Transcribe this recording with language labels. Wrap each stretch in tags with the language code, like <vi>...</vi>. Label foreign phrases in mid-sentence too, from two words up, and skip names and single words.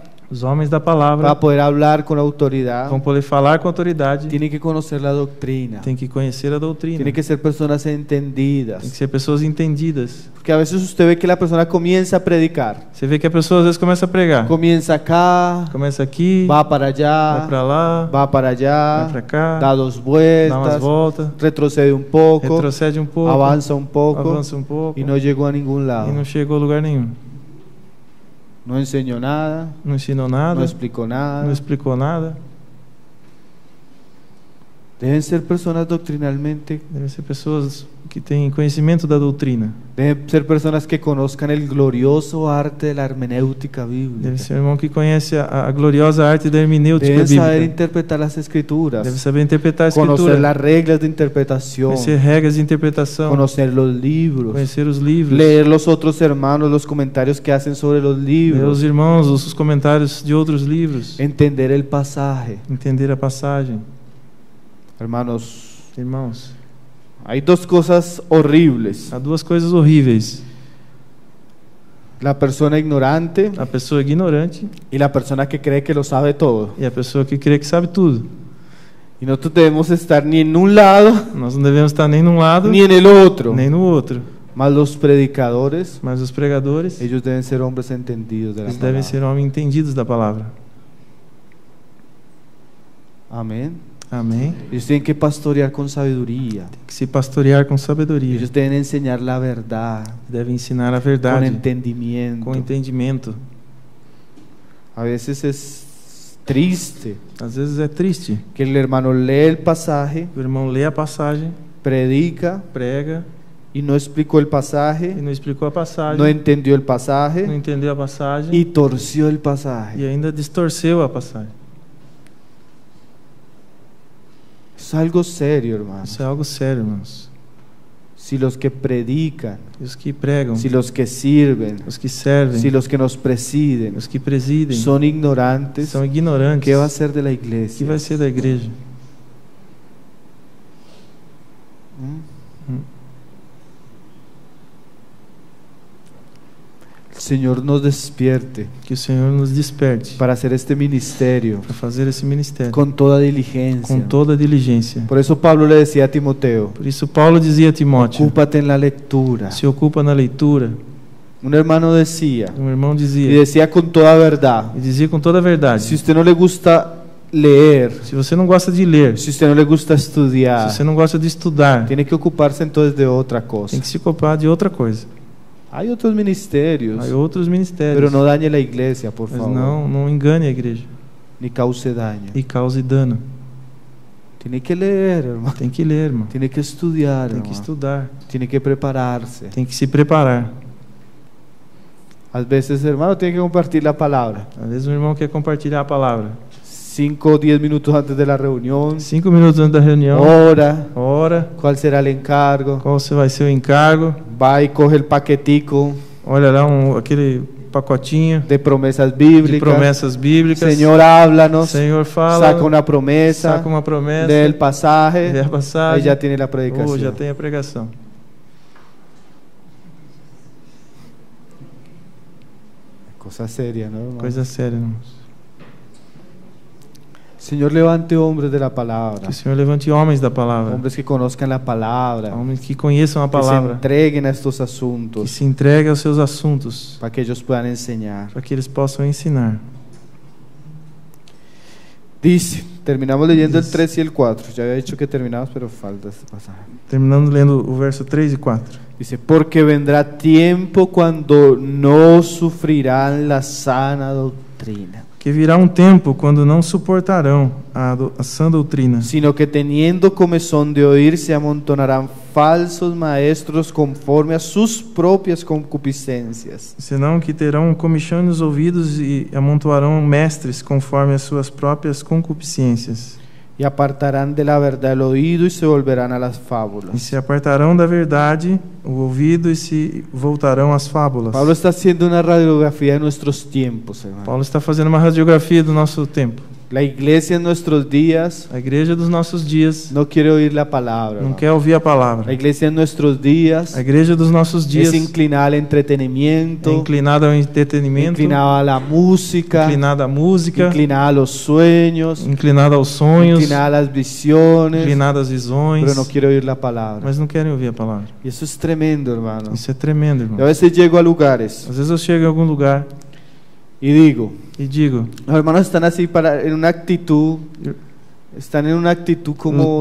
<pt>Os homens da para palavra</pt> <es>poder hablar con autoridad,</es> <pt>vão poder falar com autoridade,</pt> <es>tienen que conocer la doctrina.</es> <pt>tem que conhecer a doutrina,</pt> <es>Tienen que ser personas</es> <pt>tem que</pt> <es>entendidas.</es> <pt>ser pessoas entendidas.</pt> <es>Porque a veces usted ve que la persona comienza a predicar.</es> <pt>Você vê que a pessoa às vezes começa a pregar,</pt> <es>Comienza acá,</es> <pt>começa aqui,</pt> <es>va para</es> <pt>vai</pt> <es>allá,</es> <pt>para lá,</pt> <es>va para</es> <pt>vai</pt> <es>allá,</es> <pt>para cá,</pt> <es>da dos</es> <pt>dá umas</pt> <es>vueltas,</es> <pt>voltas,</pt> <es>retrocede un poco,</es> <pt>retrocede um pouco,</pt> <es>avanza un poco</es> <pt>avança um pouco</pt> <es>y no llegó a ningún</es> <pt>e</pt> <es>lado.</es> <pt>não chegou a lugar nenhum.</pt> <es>No enseñó nada,</es> <pt>Não ensinou nada,</pt> <es>no explicó</es> <pt>não</pt> <es>nada.</es> <pt>explicou nada.</pt> <es>Deben ser personas doctrinalmente,</es> <pt>Devem ser pessoas que têm conhecimento da doutrina.</pt> <es>deben ser personas que conozcan el glorioso arte de la hermenéutica bíblica.</es> <pt>Deve ser um irmão que conhece a gloriosa arte da hermenêutica</pt> <es>Deben saber</es> <pt>bíblica.</pt> <es>interpretar las escrituras,</es> <pt>Deve saber interpretar a</pt> <es>conocer</es> <pt>escritura,</pt> <es>las reglas de interpretación,</es> <pt>conhecer regras de interpretação,</pt> <es>conocer los libros,</es> <pt>conhecer os livros,</pt> <es>leer los otros hermanos, los comentarios que hacen sobre los</es> <pt>ler os</pt> <es>libros,</es> <pt>irmãos, os comentários de outros livros,</pt> <es>entender el pasaje.</es> <pt>entender a passagem.</pt> <es>Hermanos,</es> <pt>Irmãos,</pt> <es>hay dos cosas horribles.</es> <pt>há duas coisas horríveis:</pt> <es>La persona ignorante</es> <pt>a pessoa ignorante</pt> <es>y la persona que cree que lo sabe todo.</es> <pt>e a pessoa que crê que sabe tudo.</pt> <es>Y nosotros debemos estar ni en un lado</es> <pt>Nós não devemos estar nem num lado</pt> <es>ni en el otro.</es> <pt>nem no outro.</pt> <es>Mas los predicadores,</es> <pt>Mas os pregadores,</pt> <es>ellos deben ser hombres entendidos de la</es> <pt>eles devem</pt> <es>palabra.</es> <pt>ser homens entendidos da palavra.</pt> <es>Amén.</es> <pt>Amém.</pt> <es>Ellos tienen que pastorear con sabiduría.</es> <pt>Tem que se pastorear com sabedoria.</pt> <es>Ellos deben enseñar la verdad</es> <pt>Deve ensinar a</pt> <es>con</es> <pt>verdade</pt> <es>entendimiento.</es> <pt>com entendimento.</pt> <es>A veces es triste</es> <pt>Às vezes é triste.</pt> <es>que el hermano lee el pasaje,</es> <pt>O irmão lê a passagem,</pt> <es>predica</es> <pt>prega</pt> <es>y no explicó el</es> <pt>e</pt> <es>pasaje,</es> <pt>não explicou a passagem,</pt> <es>no entendió el</es> <pt>não</pt> <es>pasaje</es> <pt>entendeu a passagem</pt> <es>y torció el</es> <pt>e</pt> <es>pasaje.</es> <pt>ainda distorceu a passagem.</pt> <es>Es algo serio, hermano.</es> <pt>Isso é algo sério, irmãos.</pt> <es>Si los que predican,</es> <pt>E os que pregam,</pt> <es>si los que sirven,</es> <pt>os que servem,</pt> <es>si los que nos presiden</es> <pt>os que presidem</pt> <es>son ignorantes,</es> <pt>são ignorantes,</pt> <es>¿qué va a ser de la</es> <pt>o que</pt> <es>iglesia?</es> <pt>vai ser da igreja?</pt> <es>El Señor nos despierte</es> <pt>Que o Senhor nos desperte</pt> <es>para hacer este ministerio</es> <pt>para fazer esse ministério</pt> <es>con toda diligencia.</es> <pt>com toda diligência.</pt> <es>Por eso Pablo le decía a Timoteo:</es> <pt>Por isso Paulo dizia a Timóteo:</pt> <es>ocúpate en la lectura.</es> <pt>se ocupa na leitura.</pt> <es>Un hermano decía,</es> <pt>Um irmão</pt> <es>y</es> <pt>dizia,</pt> <es>decía con toda verdad:</es> <pt>e dizia com toda a verdade:</pt> <es>si usted no le gusta leer,</es> <pt>se você não gosta de ler,</pt> <es>si usted no le gusta estudiar,</es> <pt>se você não gosta de estudar,</pt> <es>tiene que ocuparse entonces de otra</es> <pt>tem</pt> <es>cosa.</es> <pt>que se ocupar de outra coisa.</pt> <es>Hay otros ministerios,</es> <pt>Há outros ministérios,</pt> <es>pero no dañe la iglesia, por</es> <pt>mas</pt> <es>favor,</es> <pt>não engane a igreja</pt> <es>ni cause daño.</es> <pt>e cause dano.</pt> <es>Tiene que leer, hermano.</es> <pt>Tem que ler, irmão.</pt> <es>Tiene que estudiar,</es> <pt>Tem que</pt> <es>hermano.</es> <pt>estudar.</pt> <es>Tiene que prepararse.</es> <pt>Tem que se preparar.</pt> <es>A veces, hermano, tiene que compartir la palabra.</es> <pt>Às vezes um irmão quer compartilhar a palavra.</pt> <es>5 o 10 minutos antes de la reunión.</es> <pt>5 minutos antes da reunião, Ora,</pt> <es>¿cuál será el encargo?</es> <pt>qual vai ser o encargo,</pt> <es>Va y coge el paquetico</es> <pt>olha lá aquele pacotinho</pt> <es>de promesas</es> <pt>de</pt> <es>bíblicas.</es> <pt>promessas bíblicas.</pt> <es>Señor, háblanos.</es> <pt>Senhor fala,</pt> <es>Saca una promesa.</es> <pt>saca uma promessa,</pt> <es>Lee el pasaje.</es> <pt>lê a passagem,</pt> <es>Ahí ya tiene la predicación.</es> <pt>já tem a pregação.</pt> <es>Cosa seria, ¿no, hermano?</es> <pt>Coisa séria, irmãos.</pt> <es>Señor, levante hombres de la palabra.</es> <pt>Que o Senhor levante homens da palavra,</pt> <es>Hombres que conozcan la palabra.</es> <pt>homens que conheçam a</pt> <es>Que se</es> <pt>palavra,</pt> <es>entreguen a estos</es> <pt>que</pt> <es>asuntos</es> <pt>se entreguem aos seus assuntos,</pt> <es>para que ellos puedan enseñar.</es> <pt>para que eles possam ensinar.</pt> <es>Dice, terminamos leyendo el Dice. 3 y el 4. Ya había dicho que terminamos, pero falta este pasaje.</es> <pt>Terminando lendo o verso 3 e 4.</pt> <es>Dice, porque vendrá tiempo cuando no sufrirán la sana doctrina,</es> <pt>Que virá um tempo quando não suportarão a sã doutrina,</pt> <es>sino que teniendo comezón de oír se amontonarán falsos maestros conforme a sus propias concupiscencias.</es> <pt>senão que terão comichão nos ouvidos e amontoarão mestres conforme as suas próprias concupiscências,</pt> <es>Y apartarán de la verdad el oído y se volverán a las</es> <pt>e</pt> <es>fábulas.</es> <pt>se apartarão da verdade o ouvido e se voltarão às fábulas.</pt> <es>Pablo está haciendo una radiografía de nuestros tiempos, hermano.</es> <pt>Paulo está fazendo uma radiografia do nosso tempo.</pt> <es>La iglesia en nuestros días</es> <pt>A igreja dos nossos dias</pt> <es>no quiere oír la palabra,</es> <pt>não</pt> <es>hermano.</es> <pt>quer ouvir a</pt> <es>La</es> <pt>palavra.</pt> <es>iglesia en nuestros días</es> <pt>A igreja dos nossos dias</pt> <es>es inclinada al entretenimiento,</es> <pt>é inclinada ao entretenimento,</pt> <es>inclinada a la música,</es> <pt>inclinada à música,</pt> <es>inclinada a los sueños,</es> <pt>inclinada aos sonhos,</pt> <es>inclinada a las visiones,</es> <pt>inclinada às visões,</pt> <es>pero no quiere oír la palabra.</es> <pt>mas não querem ouvir a palavra.</pt> <es>Y eso es tremendo, hermano.</es> <pt>Isso é tremendo,</pt> <es>Yo a</es> <pt>irmão.</pt> <es>veces llego a lugares</es> <pt>Às vezes eu chego em algum lugar</pt> <es>y digo,</es> <pt>e digo,</pt> <es>los hermanos están así en una actitud, están en una actitud como</es>